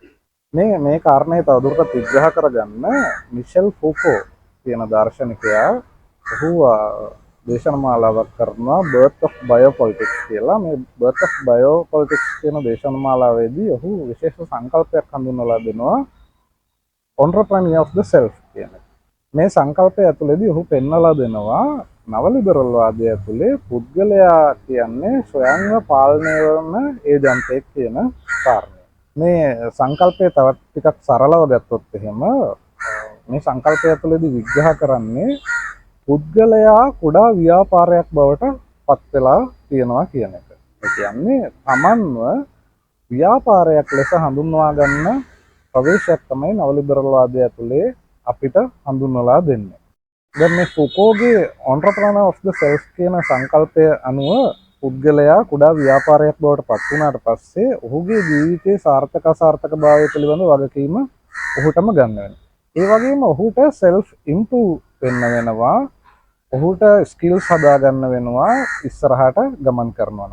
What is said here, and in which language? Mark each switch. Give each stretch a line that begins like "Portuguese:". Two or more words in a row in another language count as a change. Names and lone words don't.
Sinhala: මේ කාරණේ තවදුරටත් විග්‍රහ කරගන්න මිෂෙල් ෆූකෝ කියන දාර්ශනිකයා ඔහු දේශනමාලාවක් කරනවා බර්ත් ඔෆ් බයෝපොලිටික්ස් කියලා. මේ බර්ත් ඔෆ් බයෝපොලිටික්ස් කියන දේශනමාලාවේදී ඔහු විශේෂ සංකල්පයක් හඳුන්වලා දෙනවා
English: entrepreneur of the self
Sinhala: කියන. මේ සංකල්පය ඇතුළේදී ඔහු පෙන්වලා දෙනවා නව ලිබරල් වාදය ඇතුලේ පුද්ගලයා කියන්නේ ස්වයංව පාලනය වන ඒජන්තෙක් කියන කාරණය. මේ සංකල්පය තවත් ටිකක් සරලව ගත්තොත් එහෙම මේ සංකල්පය ඇතුළේදී විග්‍රහ කරන්නේ පුද්ගලයා කුඩා ව්‍යාපාරයක් බවට පත් වෙලා තියෙනවා කියන එක. ඒ කියන්නේ තමන්ව ව්‍යාපාරයක් ලෙස හඳුන්වා ගන්න ප්‍රවේශයක් තමයි නව ලිබරල් වාදය ඇතුලේ අපිට හඳුන්වලා දෙන්නේ. දැන් මේ ෆුකෝගේ
English: entrepreneur of the self
Sinhala: කියන සංකල්පය අනුව පුද්ගලයා කුඩා ව්‍යාපාරයක් බවට පත් වුණාට පස්සේ ඔහුගේ ජීවිතයේ සාර්ථක අසාර්ථකභාවය පිළිබඳ වගකීම ඔහුටම ගන්න වෙනවා. ඒ වගේම ඔහුට
English: self improve
Sinhala: වෙන්න වෙනවා. ඔහුට ස්කිල්ස් හදා ගන්න වෙනවා ඉස්සරහට ගමන් කරනවා.